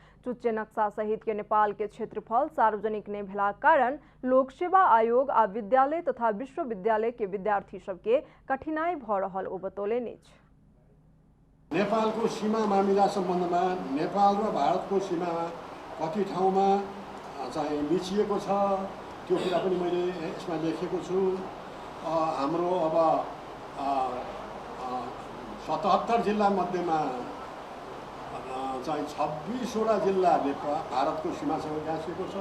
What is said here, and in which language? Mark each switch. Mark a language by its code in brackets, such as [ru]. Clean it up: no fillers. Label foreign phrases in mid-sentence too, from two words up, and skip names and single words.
[mai] चुच्चे नक्शा सहित के नेपाल के क्षेत्रफल सार्वजनिक नहीं भेलाक कारण लोक सेवा आयोग आ विद्यालय तथा विश्वविद्यालय के विद्यार्थी सबके कठिनाई भ रहल ओ बतौलनि अछि। [ne] नेपालको सीमा मामिला सम्बन्धमा नेपाल र भारतको सीमा कति ठाउँमा चाहिँ मिचिएको छ त्यो कुरा पनि मैले यसमा लेखेको छु। हाम्रो अब 77 जिल्ला मध्येमा चाहिँ 26वटा जिल्ला भारतको सीमासँग गाँसिएको छ।